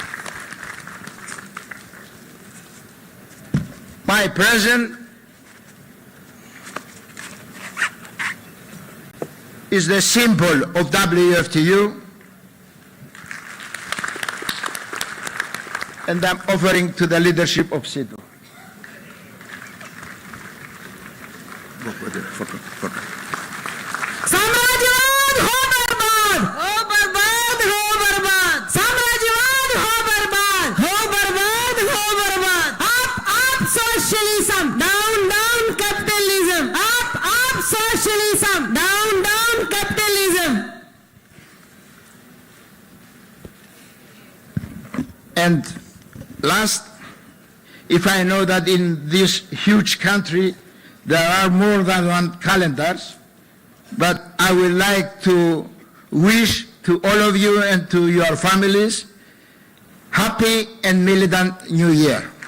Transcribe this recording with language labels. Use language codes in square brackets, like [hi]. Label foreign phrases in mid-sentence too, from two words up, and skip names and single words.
[en] My present is the symbol of WFTU, and I'm offering to the leadership of SITU. [hi] साम्राज्यवाद हो बर्बाद, हो बर्बाद, हो बर्बाद। साम्राज्यवाद हो बर्बाद, हो बर्बाद, हो बर्बाद। [en] up socialism, down down capitalism। up socialism, down down capitalism। And last, if I know that in this huge country there are more than one calendars, but I would like to wish to all of you and to your families happy and militant New Year.